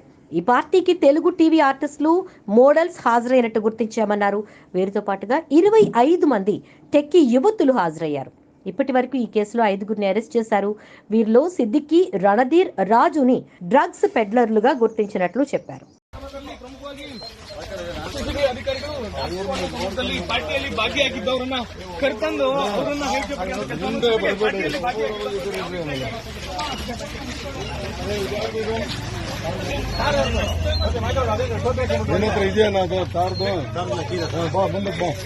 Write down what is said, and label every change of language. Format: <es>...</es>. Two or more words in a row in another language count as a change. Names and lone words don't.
<te>ఈ పార్టీకి తెలుగు టీవీ ఆర్టిస్టులు, మోడల్స్ హాజరైనట్టు గుర్తించామన్నారు. వీరితో పాటుగా 25 మంది టెక్కీ యువతులు హాజరయ్యారు. ఇప్పటి వరకు ఈ కేసులో 5గురిని అరెస్ట్ చేశారు. వీరిలో సిద్దికి, రణధీర్, రాజుని డ్రగ్స్ పెడ్లర్లుగా గుర్తించినట్లు చెప్పారు.</te> <kn>ಪಾರ್ಟಿಯಲ್ಲಿ ಭಾಗಿಯಾಗಿದ್ದವರನ್ನ ಕರ್ಕೊಂಡು ಅವರನ್ನ ಇದೆಯಾ ನಾವು ಕಾರ್ದು ಬಾ ಮುಂದಕ್ಕೆ ಬಾ</kn>